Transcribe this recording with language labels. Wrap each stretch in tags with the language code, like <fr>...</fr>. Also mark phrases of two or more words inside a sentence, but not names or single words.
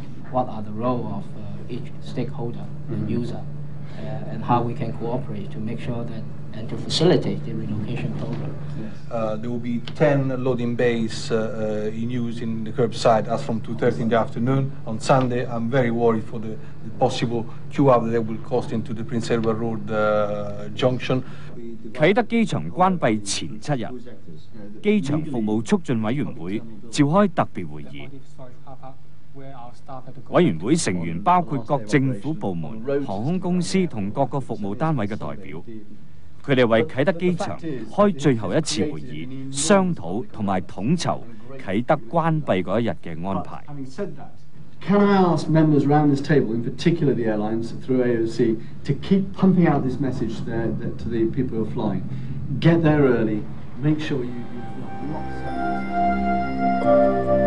<en>What are the role of each stakeholder and user, and how we can cooperate to make sure that and to facilitate the relocation program. There will be 10 loading bays in use in the curbside as from 2:30 in the afternoon. On Sunday, I'm very worried for the possible queue up that will cost into the Prince Edward Road junction.</en> <yue>啟德機場關閉前7日，機場服務促進委員會召開特別會議。委員會成員包括各政府部門、航空公司同各個服務單位嘅代表。佢哋為啟德機場開最後一次會議，商討同埋統籌啟德關閉嗰一日嘅安排。</yue> <en>Can I ask members around this table, in particular the airlines through AOC, to keep pumping out this message to the people who are flying? Get there early, make sure you've got lots of...</en>